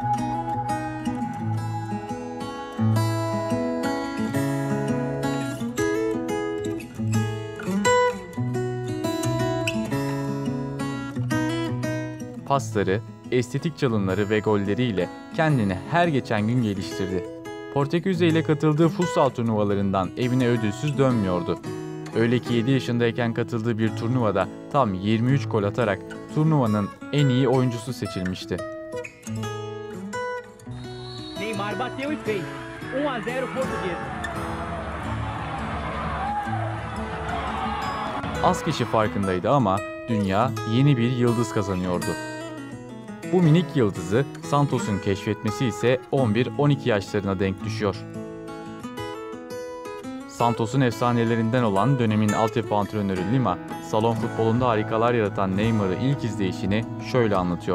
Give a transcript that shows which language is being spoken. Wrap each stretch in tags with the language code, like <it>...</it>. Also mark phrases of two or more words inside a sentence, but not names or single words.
<tr>Pasları, estetik çalımları ve golleriyle kendini her geçen gün geliştirdi. Portekiz'e ile katıldığı futsal turnuvalarından evine ödülsüz dönmüyordu. Öyle ki 7 yaşındayken katıldığı bir turnuvada tam 23 gol atarak turnuvanın en iyi oyuncusu seçilmişti.</tr> <pt>Neymar bateu e fez. 1-0 Portuguesa.</pt> <tr>Az kişi farkındaydı ama dünya yeni bir yıldız kazanıyordu. Bu minik yıldızı Santos'un keşfetmesi ise 11-12 yaşlarına denk düşüyor. Santos'un efsanelerinden olan dönemin altyapı antrenörü Lima, salon futbolunda harikalar yaratan Neymar'ı ilk izleyişini şöyle anlatıyor.</tr>